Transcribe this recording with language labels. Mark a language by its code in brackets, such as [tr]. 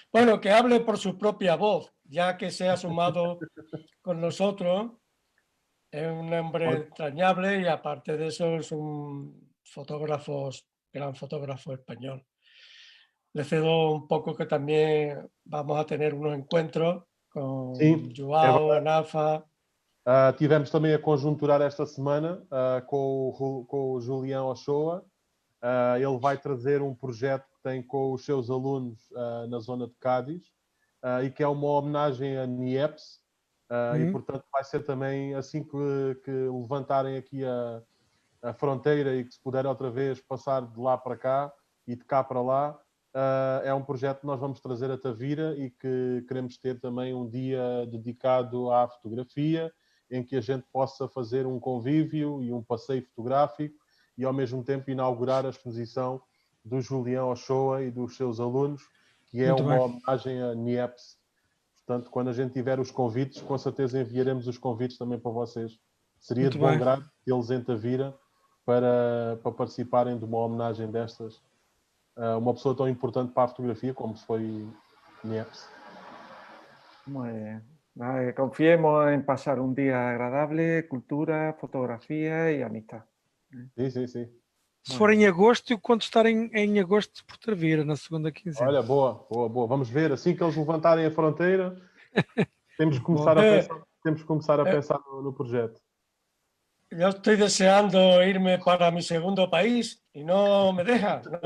[es] Bueno, que hable por su propia voz, ya que se ha sumado con nosotros. Es un hombre entrañable y aparte de eso es un gran fotógrafo español. Le cedo un poco que también vamos a tener unos encuentros con Joao, Anafa. [pt] Tivemos também a conjunturar esta semana com o Julião Ochoa. Ele vai trazer um projeto que tem com os seus alunos na zona de Cádiz, e que é uma homenagem a Niepce. E, portanto, vai ser também assim que levantarem aqui a fronteira e que se puder outra vez passar de lá para cá e de cá para lá. É um projeto que nós vamos trazer a Tavira e que queremos ter também um dia dedicado à fotografia, em que a gente possa fazer um convívio e um passeio fotográfico e, ao mesmo tempo, inaugurar a exposição do Julião Ochoa e dos seus alunos, que é uma homenagem a Niepce. Portanto, quando a gente tiver os convites, com certeza enviaremos os convites também para vocês. Seria de bom grado tê-los em Tavira para participarem de uma homenagem destas. Uma pessoa tão importante para a fotografia como foi Niepce. [es] Muy bien. Confiemos en pasar un día agradable, cultura, fotografía y amistad. [pt] Sim. se for em agosto, eu conto estar em agosto por Tavira, na segunda quinzena. Olha, boa. Vamos ver, assim que eles levantarem a fronteira, temos que começar a pensar no projeto. [es] Yo estoy deseando irme para mi segundo país y no me deja.